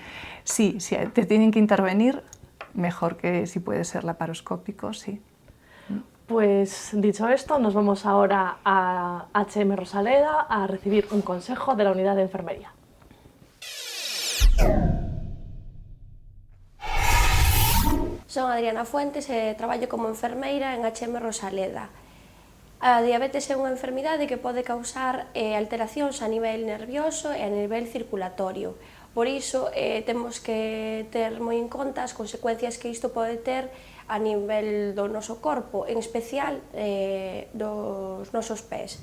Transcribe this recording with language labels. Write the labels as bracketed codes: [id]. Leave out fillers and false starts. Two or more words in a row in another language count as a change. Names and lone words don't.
[es] Sí, si te tienen que intervenir, mejor que si puede ser laparoscópico, sí. Pues dicho esto, nos vamos ahora a HM Rosaleda a recibir un consejo de la unidad de enfermería. [gl] Son Adriana Fuentes e traballo como enfermeira en HM Rosaleda. A diabetes é unha enfermidade que pode causar alteracións a nivel nervioso e a nivel circulatorio. Por iso, temos que ter moi en conta as consecuencias que isto pode ter a nivel do noso corpo, en especial dos nosos pés.